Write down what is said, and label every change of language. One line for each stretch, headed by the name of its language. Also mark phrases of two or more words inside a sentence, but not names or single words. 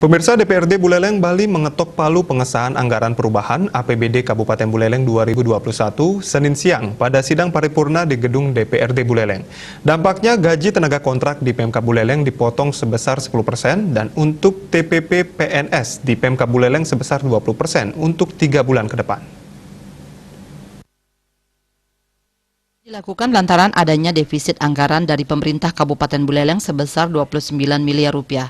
Indonesian: Pemirsa, DPRD Buleleng, Bali mengetok palu pengesahan anggaran perubahan APBD Kabupaten Buleleng 2021 Senin siang pada sidang paripurna di gedung DPRD Buleleng. Dampaknya gaji tenaga kontrak di Pemkab Buleleng dipotong sebesar 10% dan untuk TPP PNS di Pemkab Buleleng sebesar 20% untuk 3 bulan ke depan. Dilakukan lantaran adanya defisit anggaran dari pemerintah Kabupaten Buleleng sebesar 29 miliar rupiah.